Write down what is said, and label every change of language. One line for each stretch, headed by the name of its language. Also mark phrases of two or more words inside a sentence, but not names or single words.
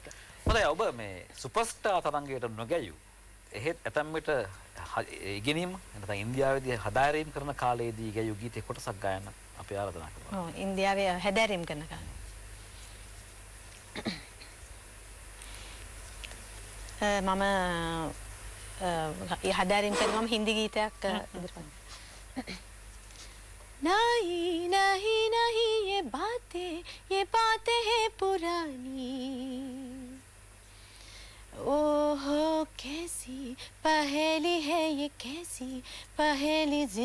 Sinhala: හොඳයි ඔබ මේ සුපර්ස්ටාර් තරංගයට නොගැයූ එහෙත් ඇතැම් විට ඉගෙනීම නැත්නම් ඉන්දියාවේදී හදාරීම් කරන කාලයේදී ගැයූ ගීතේ කොටසක් ගායන අපි ආරාධනා කරනවා. ඔව් ඉන්දියාවේ හදාරීම් කරන කාලේ. මම හදාරීම් කරනම හින්දි ගීතයක් ඉදිරිපත්.
Hindi: नहीं नहीं नहीं ये बातें हैं पुरानी ओहो कैसी पहेली है ये कैसी पहेली